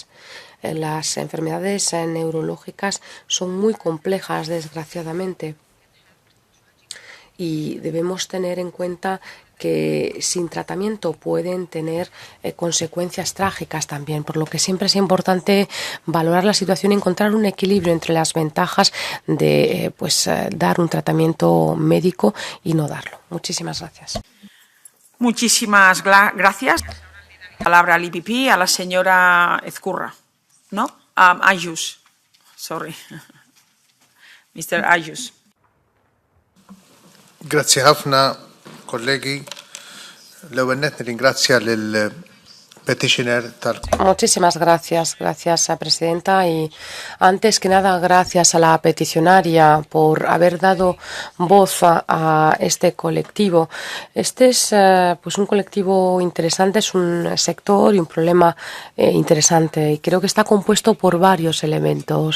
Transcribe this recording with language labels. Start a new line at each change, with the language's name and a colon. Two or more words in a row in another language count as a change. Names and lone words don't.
Spanish: Las enfermedades neurológicas son muy complejas, desgraciadamente, y debemos tener en cuenta que sin tratamiento pueden tener consecuencias trágicas también, por lo que siempre es importante valorar la situación y encontrar un equilibrio entre las ventajas de dar un tratamiento médico y no darlo. Muchísimas gracias. Muchísimas gracias. Palabra al IPP, a la señora Ezcurra, ¿no? Ayus,
English: sorry. Mr. Ayus.
Maltese: Grazie ħafna, kollegi. L-ewwel nett nirringrazzja lil petitioner tal.
Spanish: Muchísimas gracias, presidenta, y antes que nada gracias a la peticionaria por haber dado voz a este colectivo. Este es un colectivo interesante, es un sector y un problema interesante, y creo que está compuesto por varios elementos.